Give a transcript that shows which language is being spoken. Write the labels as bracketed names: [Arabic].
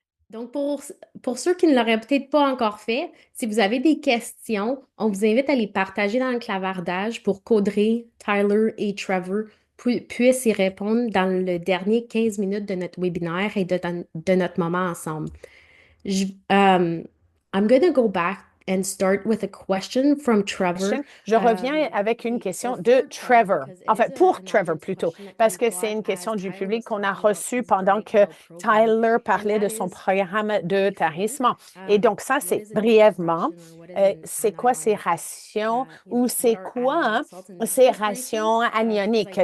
[French] Donc, pour ceux qui ne l'auraient peut-être pas encore fait, si vous avez des questions, on vous invite à les partager dans le clavardage pour qu'Audrey, Tyler et Trevor puissent y répondre dans le dernier 15 minutes de notre webinaire et de notre moment ensemble. [English] I'm going to go back and start with a question from Trevor. [French] Je reviens avec une question de Trevor, enfin pour Trevor plutôt, parce que c'est une question du public qu'on a reçue pendant que Tyler parlait de son programme de tarissement. Et donc ça, c'est brièvement, c'est quoi ces rations ou c'est quoi ces rations anioniques?